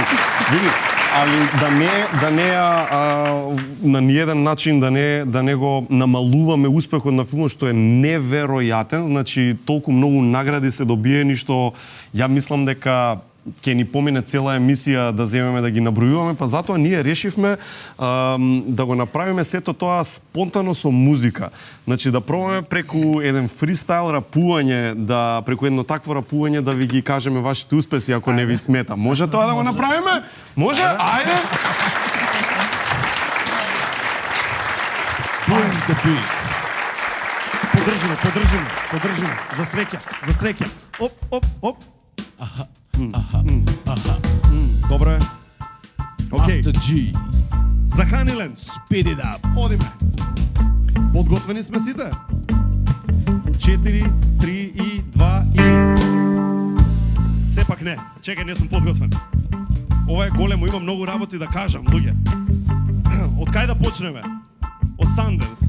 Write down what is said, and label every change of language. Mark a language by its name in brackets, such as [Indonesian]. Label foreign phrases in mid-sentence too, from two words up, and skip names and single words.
[Macedonian] Види, али да не на ниеден начин да не го намалуваме успехот на филмот што е неверојатен, значи толку многу награди се добиени што ја мислам дека ќе ни помине цела емисија да земеме да ги набројуваме, па затоа ние решивме да го направиме сето тоа спонтано со музика. Значи да пробаме преку еден фристайл рапување, преку едно такво рапување да ви ги кажеме вашите успеси ако не ви смета. Може тоа да го направиме? Може? Ајде! [English] Playing the beat. [Macedonian] Подржиме. За среќа. Оп. Добре. Океј. Master G. За Ханиленд. [English] Speed it up. [Macedonian] Одиме. Под Подготвени сме сите? 4, 3 и 2 и... Сепак не. Чекај, не сум подготвен. Ова е големо, има многу работи да кажам, луѓе. Од кај да почнеме? Од Санденс.